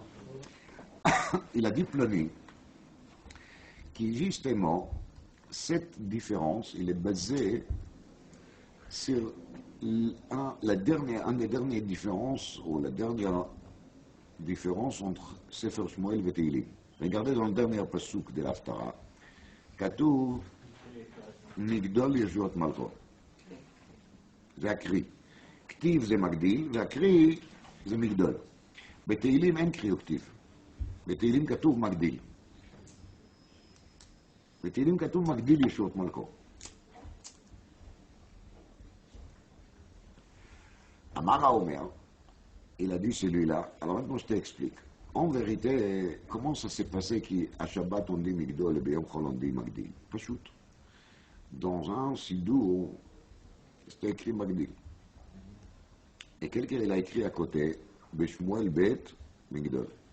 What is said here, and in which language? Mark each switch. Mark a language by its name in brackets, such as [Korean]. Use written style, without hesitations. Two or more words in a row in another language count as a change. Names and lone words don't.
[French] Il a dit Ploni qui justement cette différence il est basée sur une des dernières différences ou la dernière différence entre Sefer Shmuel et Tehillim. Regardez dans le dernier pasuk de l'Haftara, [Hebrew] כתוב מגדול ישועות מלכות. זה הקרי. כתיב זה מגדיל והקרי זה מגדול. בתהילים אין קרי וכתיב. בתהילים כתוב מגדיל. בתהילים כתוב מגדיל ישועות מלכו. אמר האומר, [French] il a dit celui-là, alors maintenant je t'explique. En vérité, comment ça s'est passé qu'à Shabbat on dit Migdol et [Hebrew] ביום חול [French] on dit Magdil? Pachout. Dans un sidou, c'était écrit Magdil. Et quelqu'un il a écrit à côté, [Hebrew] בשמואל ב מגדול.